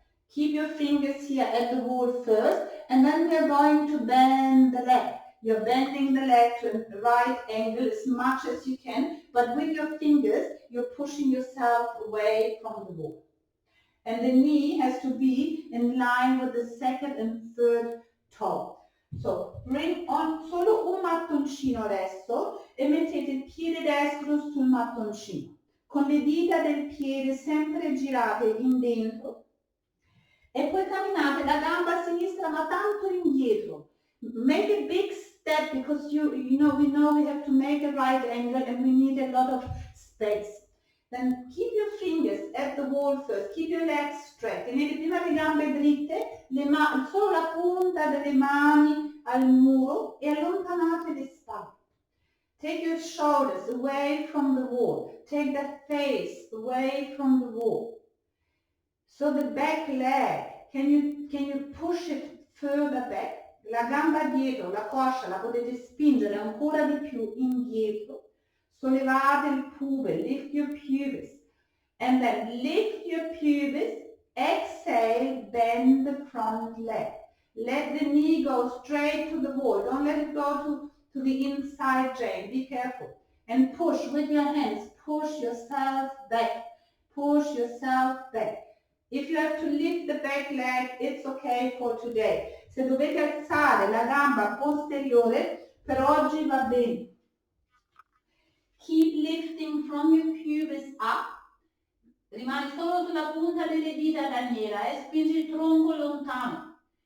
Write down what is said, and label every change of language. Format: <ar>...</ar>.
<en>Keep your fingers here at the wall first, and then we are going to bend the leg. You're bending the leg to a right angle as much as you can, but with your fingers, you're pushing yourself away from the wall. And the knee has to be in line with the second and third toe. So bring on</en> <it>solo un mattoncino adesso e mettete il piede destro sul mattoncino, con le dita del piede sempre girate in dentro e poi camminate la gamba sinistra ma tanto indietro.</it> <en>Make a big step because we know we have to make a right angle and we need a lot of space. Then keep your fingers at the wall first, keep your legs straight.</en> <it>Tenete prima le gambe dritte, solo la punta delle mani al muro e allontanate le spalle.</it> <en>Take your shoulders away from the wall. Take the face away from the wall. So the back leg, can you push it further back?</en> <it>La gamba dietro, la coscia, la potete spingere ancora di più indietro. Sollevate il pubis,</it> <en>lift your pubis. And then lift your pubis, exhale, bend the front leg. Let the knee go straight to the wall. Don't let it go to the inside chain. Be careful. And push with your hands. Push yourself back. Push yourself back. If you have to lift the back leg, it's okay for today.</en> <it>Se dovete alzare la gamba posteriore, per oggi va bene.</it> <en>Keep lifting from your pubis up.</en> <it>Rimani solo sulla punta delle dita laniera e spingi il tronco lontano.</it>